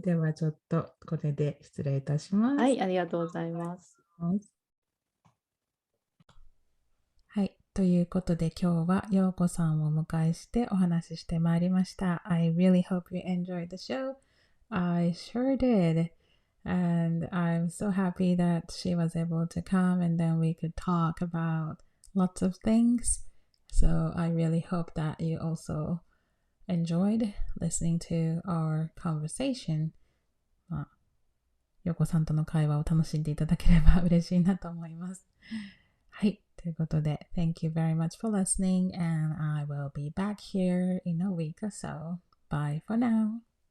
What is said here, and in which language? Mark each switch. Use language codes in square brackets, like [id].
[ja] ではちょっとこれで失礼いたします。はい、ありがとうございます。はい。ということで今日はようこさんをお迎えしてお話ししてまいりました。 [en] I really hope you enjoyed the show. I sure did. And I'm so happy that she was able to come and then we could talk about lots of things. So I really hope that you also enjoyed listening to our conversation. [ja] よこさんとの会話を楽しんでいただければ嬉しいなと思います。はい。ということで、 [en] Thank you very much for listening and I will be back here in a week or so. Bye for now.